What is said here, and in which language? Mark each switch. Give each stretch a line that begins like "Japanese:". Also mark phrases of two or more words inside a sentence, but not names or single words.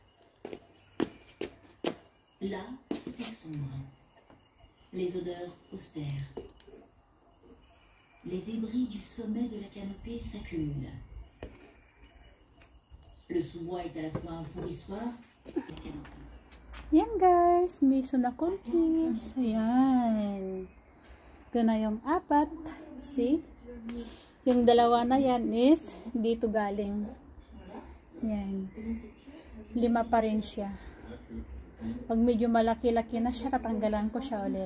French: Là, tout est sombre. Les odeurs austères. Les débris du sommet de la canopée s'accumulent. Le sous-bois est à la fois un pourrissoir et la canopée.
Filipino: Ayan guys.
English: Mission accomplished.
Filipino: Ayan. Ito na yung 4. See? Yung dalawa na yan is dito galing. Yan. 5 pa rin siya. Pag medyo malaki-laki na siya, tatanggalan ko siya ulit.